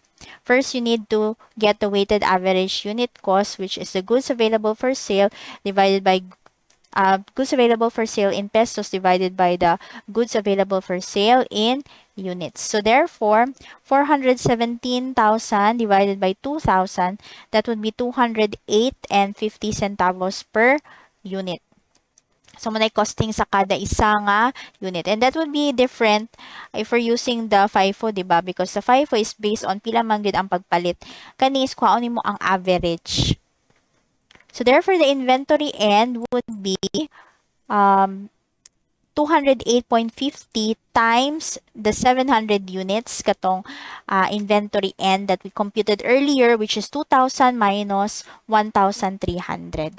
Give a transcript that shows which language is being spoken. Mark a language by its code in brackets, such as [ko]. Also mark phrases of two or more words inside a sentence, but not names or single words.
[en] First, you need to get the weighted average unit cost, which is the goods available for sale divided by goods available for sale in pesos divided by the goods available for sale in units. So therefore, 417,000 divided by 2,000, that would be 208 and 50 centavos per unit. [hil] So, manay costing sa kada isa nga unit. [en] And that would be different if we're using the FIFO, [hil] di ba? [en] Because the FIFO is based on [hil] pila man gid ang pagpalit. Kani is kuhaon mo ang average. [en] So, therefore, the inventory end would be 208.50 times the 700 units katong inventory end that we computed earlier, which is 2,000 minus 1,300.